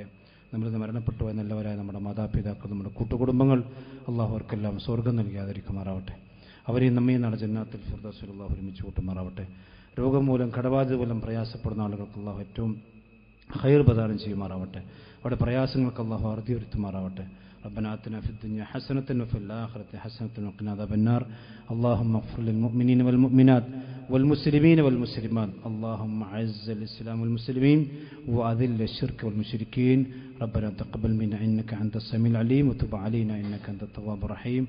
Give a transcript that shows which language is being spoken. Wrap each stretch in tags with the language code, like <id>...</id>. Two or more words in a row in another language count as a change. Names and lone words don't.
<ml>നമ്മളിന്ന് മരണപ്പെട്ടു പോയ നല്ലവരായ നമ്മുടെ മാതാപിതാക്കൾ, നമ്മുടെ കൂട്ടുകുടുംബങ്ങൾ അല്ലാഹു അവർക്കെല്ലാം സ്വർഗ്ഗം നൽകാതിരിക്കുമാറാവട്ടെ. അവരെയും നമ്മയും നാളെ ജന്നാത്തുൽ ഫിർദൗസിൽ അല്ലാഹു ഒരുമിച്ച് കൂട്ടുമാറാവട്ടെ. രോഗം മൂലം കടബാധ്യത മൂലം പ്രയാസപ്പെടുന്ന ആളുകൾക്ക് അല്ലാഹു ഏറ്റവും ഖൈർ പ്രദാനം ചെയ്യുമാറാവട്ടെ. അവിടെ പ്രയാസങ്ങൾക്ക് അല്ലാഹു അറുതി വരുത്തുമാറാവട്ടെ.</ml> <ar>ربنا آتنا في الدنيا حسنة وفي الآخرة حسنة وقنا عذاب النار. اللهم اغفر للمؤمنين والمؤمنات والمسلمين والمسلمات. اللهم أعز الإسلام والمسلمين وأذل الشرك والمشركين. ربنا تقبل منا إنك أنت السميع العليم وتب علينا إنك أنت التواب الرحيم.</ar>